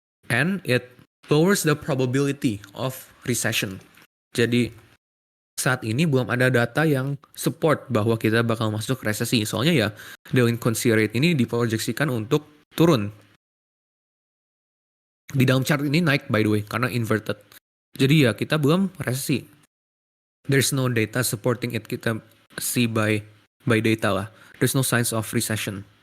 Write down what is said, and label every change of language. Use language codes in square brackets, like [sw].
[en] And it lowers the probability of recession. [id] Jadi saat ini belum ada data yang support bahwa kita bakal masuk resesi. Soalnya ya delinquency rate ini diproyeksikan untuk turun. Di dalam chart ini naik by the way karena inverted. Jadi ya kita belum resesi. [en] There's no data supporting it, kita see by data lah. There's no signs of recession.